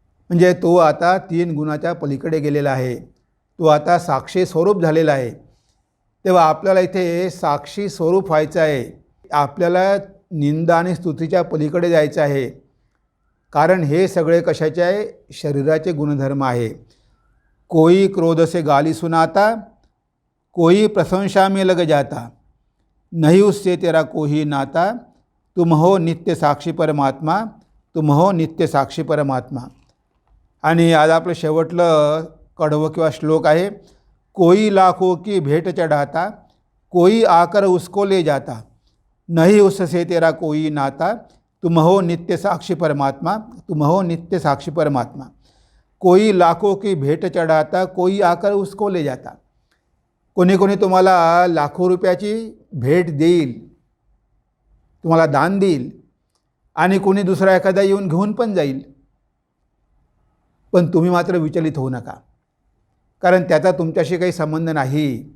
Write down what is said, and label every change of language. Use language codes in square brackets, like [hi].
[mr] म्हणजे तो आता 3 गुणाच्या पलीकडे गेलेला आहे. तो आता साक्षी स्वरूप झालेला आहे. तेव्हा आपल्याला इथे साक्षी स्वरूप व्हायचं आहे. आपल्याला निंदा आणि स्तुतीच्या पलीकडे जायचं आहे. कारण हे सगळे कशाचे आहे? शरीराचे गुणधर्म आहे. [hi] कोई क्रोध से गाली सुनाता, कोई प्रशंसा में लग जाता, नहीं उससे तेरा कोई नाता, तुम हो नित्य साक्षी परमात्मा, तुम हो नित्य साक्षी परमात्मा. [mr] आणि आज आपलं शेवटलं कडवं किंवा श्लोक आहे. [hi] कोई लाखों की भेंट चढ़ाता, कोई आकर उसको ले जाता, नहीं उससे तेरा कोई नाता, तुम हो नित्य साक्षी परमात्मा, तुम हो नित्य साक्षी परमात्मा. कोई लाखों की भेंट चढ़ाता, कोई आकर उसको ले जाता. [mr] कोणी कोणी तुम्हाला लाखो रुपयाची भेट देईल, तुम्हाला दान देईल आणि कोणी दुसरा एखादा येऊन घेऊन पण जाईल. पण तुम्ही मात्र विचलित होऊ नका, कारण त्याचा तुमच्याशी काही संबंध नाही.